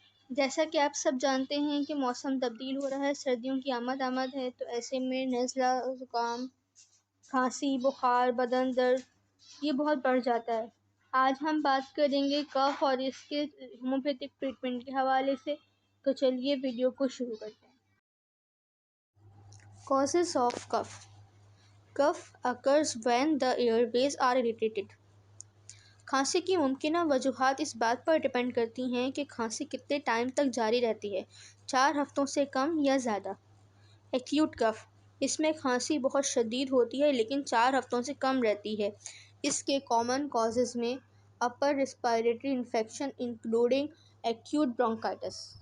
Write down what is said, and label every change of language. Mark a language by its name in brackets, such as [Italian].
[Urdu] جیسا کہ آپ سب جانتے ہیں کہ موسم تبدیل ہو رہا ہے، سردیوں کی آمد ہے، تو ایسے میں نزلہ، زکام، کھانسی، بخار، بدن درد یہ بہت بڑھ جاتا ہے۔ آج ہم بات کریں گے کف اور اس کے ہومیوپیتھک ٹریٹمنٹ کے حوالے سے، تو چلیے ویڈیو کو شروع کرتے ہیں۔ [English] Causes of cough. Cough occurs when the airways are irritated. [Urdu] کھانسی کی ممکنہ وجوہات اس بات پر ڈپینڈ کرتی ہیں کہ کھانسی کتنے ٹائم تک جاری رہتی ہے، 4 ہفتوں سے کم یا زیادہ۔ ایکیوٹ کف، اس میں کھانسی بہت شدید ہوتی ہے لیکن 4 ہفتوں سے کم رہتی ہے۔ اس کے کامن کازز میں اپر respiratory infection including acute bronchitis,